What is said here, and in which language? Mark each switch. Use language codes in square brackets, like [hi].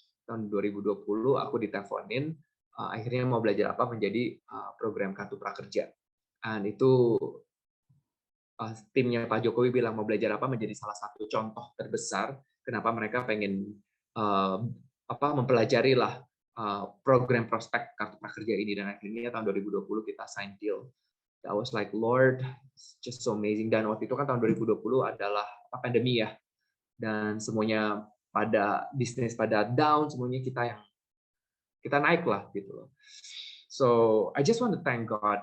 [id] Tahun 2020 aku diteleponin, akhirnya Mau Belajar Apa menjadi program kartu prakerja. Dan itu timnya Pak Jokowi bilang Mau Belajar Apa menjadi salah satu contoh terbesar kenapa mereka pengen mempelajari lah program prospek kartu prakerja ini. Dan akhirnya tahun 2020 kita [en] sign deal. That was like, Lord, just so amazing. [id] Dan waktu itu kan tahun 2020 adalah pandemi ya. Dan semuanya bisnis pada down, semuanya kita naik lah gitu loh. [en] So I just want to thank God.